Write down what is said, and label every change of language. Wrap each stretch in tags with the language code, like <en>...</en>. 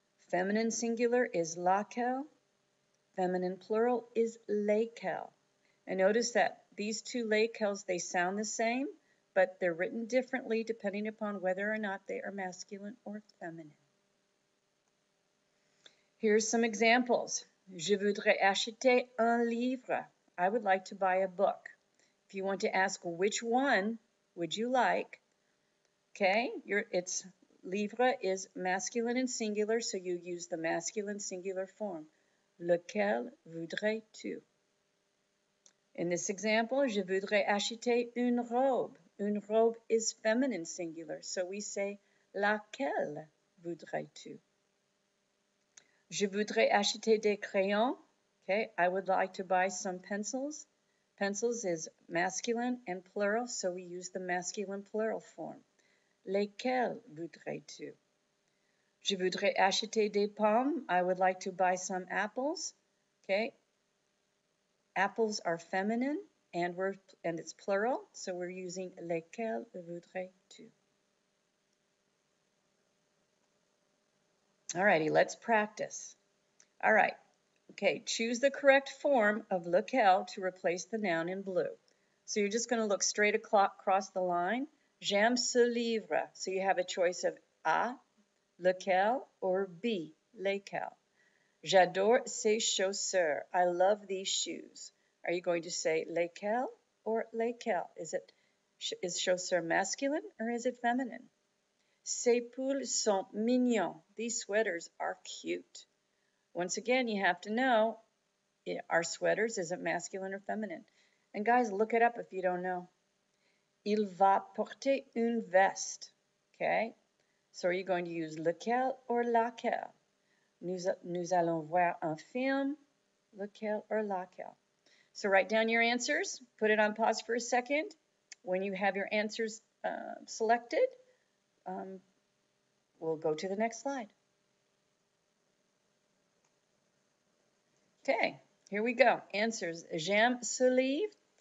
<en>Feminine singular is laquelle. Feminine plural is lesquels. And notice that these two lesquels, they sound the same, but they're written differently depending upon whether or not they are masculine or feminine. Here's some examples.</en> <fr>Je voudrais acheter un livre.</fr> <en>I would like to buy a book. If you want to ask which one would you like, okay, it's livre is masculine and singular, so you use the masculine singular form.</en> <fr>Lequel voudrais-tu?</fr> <en>In this example,</en> <fr>je voudrais acheter une robe.</fr> <en>Une robe is feminine singular, so we say</en> <fr>laquelle voudrais-tu? Je voudrais acheter des crayons.</fr> <en>Okay, I would like to buy some pencils. Pencils is masculine and plural, so we use the masculine plural form.</en> <fr>Lesquels voudrais-tu? Je voudrais acheter des pommes.</fr> <en>I would like to buy some apples. Okay, apples are feminine and it's plural, so we're using</en> <fr>lesquels voudrais-tu?</fr> <en>Alrighty, let's practice. All right. Okay, choose the correct form of lequel to replace the noun in blue. So you're just going to look straight across the line.</en> <fr>J'aime ce livre.</fr> <en>So you have a choice of A, lequel, or B, lesquels.</en> <fr>J'adore ces chaussures.</fr> <en>I love these shoes. Are you going to say lesquels or lesquels? Is chaussure masculine or is it feminine?</en> <fr>Ces pulls sont mignons.</fr> <en>These sweaters are cute. Once again, you have to know, are sweaters, is it masculine or feminine? And guys, look it up if you don't know.</en> <fr>Il va porter une veste.</fr> <en>Okay? So are you going to use lequel or laquelle?</en> <fr>Nous allons voir un film.</fr> <en>Lequel or laquelle? So write down your answers. Put it on pause for a second. When you have your answers selected, we'll go to the next slide. Okay, here we go. Answers.</en> <fr>J'aime ce livre.</fr>